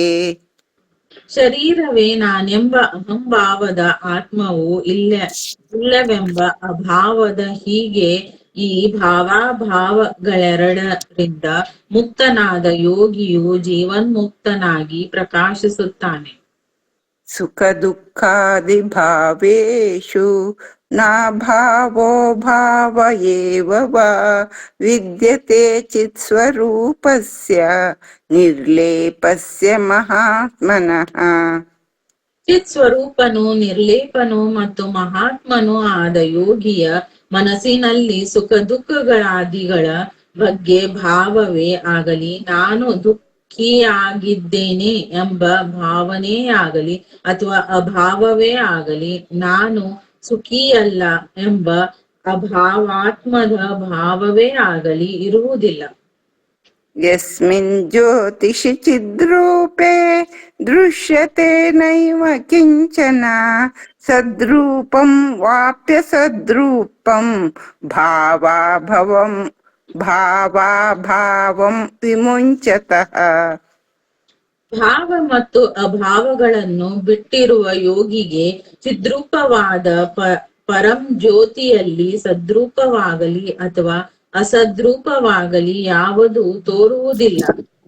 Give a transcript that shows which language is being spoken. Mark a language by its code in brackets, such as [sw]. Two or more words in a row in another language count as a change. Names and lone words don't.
[kn] ಶರೀರವೇ ನಾನೆಂಬ ಅಹಂಭಾವದ ಆತ್ಮವು ಇಲ್ಲವೆಂಬ ಅಭಾವದ ಹೀಗೆ ಈ ಭಾವಾಭಾವಗಳೆರಡರಿಂದ ಮುಕ್ತನಾದ ಯೋಗಿಯು ಜೀವನ್ಮುಕ್ತನಾಗಿ ಪ್ರಕಾಶಿಸುತ್ತಾನೆ. [sa] ಸುಖ ದುಃಖಾದಿ ಭಾವೇಷು ನಾ ಭಾವೋ ಭಾವ ಏವ ವಾ ವಿದ್ಯತೆ ಚಿತ್ ಸ್ವರೂಪಸ್ಯ ನಿರ್ಲೇಪಸ್ಯ ಮಹಾತ್ಮನಃ. [kn] ಚಿತ್ ಸ್ವರೂಪನು ನಿರ್ಲೇಪನು ಮತ್ತು ಮಹಾತ್ಮನು ಆದ ಯೋಗಿಯ ಮನಸ್ಸಿನಲ್ಲಿ ಸುಖ ದುಃಖಗಳಾದಿಗಳ ಬಗ್ಗೆ ಭಾವವೇ ಆಗಲಿ ನಾನು ದುಃಖಿಯಾಗಿದ್ದೇನೆ ಎಂಬ ಭಾವನೆಯಾಗಲಿ ಅಥವಾ ಅಭಾವವೇ ಆಗಲಿ ನಾನು ಸುಖಿಯಲ್ಲ ಎಂಬ ಅಭಾವಾತ್ಮದ ಭಾವವೇ ಆಗಲಿ ಇರುವುದಿಲ್ಲ. [sa] ಯಸ್ಮಿನ್ ಜ್ಯೋತಿಷಿ ಚಿದ್ರೂಪೇ ದೃಶ್ಯತೆ ನೈವ ಕಿಂಚನ ಸದ್ರೂಪಂ ವಾಪ್ಯ ಸದ್ರೂಪಂ ಭಾವಾಭಾವಂ ವಿಮುಂಚತಃ. [kn] ಭಾವ ಮತ್ತು ಅಭಾವಗಳನ್ನು ಬಿಟ್ಟಿರುವ ಯೋಗಿಗೆ ಚಿದ್ರೂಪವಾದ ಪರಂ ಜ್ಯೋತಿಯಲ್ಲಿ ಸದ್ರೂಪವಾಗಲಿ ಅಥವಾ ಅಸದ್ರೂಪವಾಗಲಿ ಯಾವುದೂ ತೋರುವುದಿಲ್ಲ.